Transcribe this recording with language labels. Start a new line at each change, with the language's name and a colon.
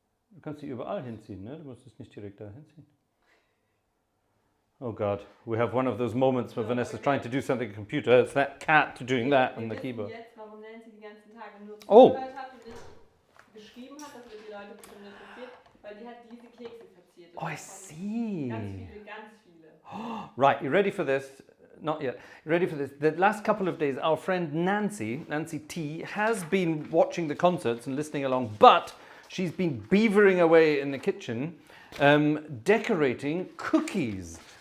German: Du kannst sie überall hinziehen, ne? Du musst es nicht direkt da hinziehen.
English: Oh God, we have one of those moments where Vanessa's trying to do something on the computer. It's that cat doing that on the keyboard.
German: Jetzt, warum Nancy die ganzen Tage nur
English: Oh.
German: zugehört hat und nicht geschrieben hat, das wird die Leute bestimmt interessiert, weil die hat diese Kekse verziert.
English: Oh, I see.
German: Ganz viele.
English: Right, you ready for this? Not yet. You ready for this? The last couple of days, our friend Nancy T, has been watching the concerts and listening along, but she's been beavering away in the kitchen, decorating cookies.